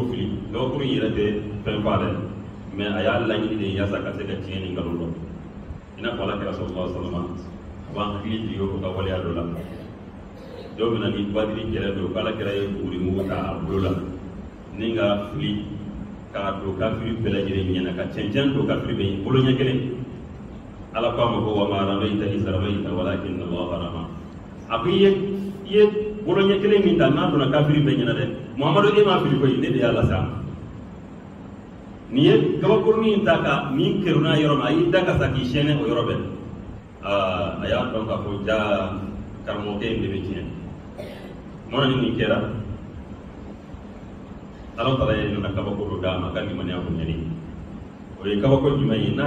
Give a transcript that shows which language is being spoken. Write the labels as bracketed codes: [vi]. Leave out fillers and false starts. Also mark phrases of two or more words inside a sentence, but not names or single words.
[bm] fili gabakuru in yɛrɛ tɛ fɛn fa dɛ mɛ a y'a laɲini de yaasa ka se ka tiɲɛ nin nkalon dɔn i n'a fɔ ala kɛra sallallahu [ar] عليه وسلم [bm] a b'an hakili jigin o ka waleya dɔ la dɔw bɛ na ni badiri kɛlɛ don k'ala kɛra ye bugurimugu ta a bolo la ni ka fili k'a don kafiri bɛɛ lajɛlen ɲɛna ka cɛncɛn don kafiri bɛ yen bolo ɲɛ kelen ala ko a ma ko [ar] وما رميت إذ رميت ولكن الله رمى [bm] a ko i ye bolo ɲɛ kelen min ta n'a donna kafiri bɛɛ ɲɛna dɛ Muhamadu e m'a fili koyi ne de y'a lase a ma nin ye gabakurunin in ta ka min kɛruna yɔrɔ ma a y'i da ka sa k'i sɛnɛ o yɔrɔ bɛɛ a y'a dɔn k'a fɔ jaa karamɔgɔkɛ in de bɛ tiɲɛ mana ni nin kɛra ala taala ye nana kabako dɔ d'a ma ka limaniya ko ɲɛni o ye kabako jumɛn ye n'a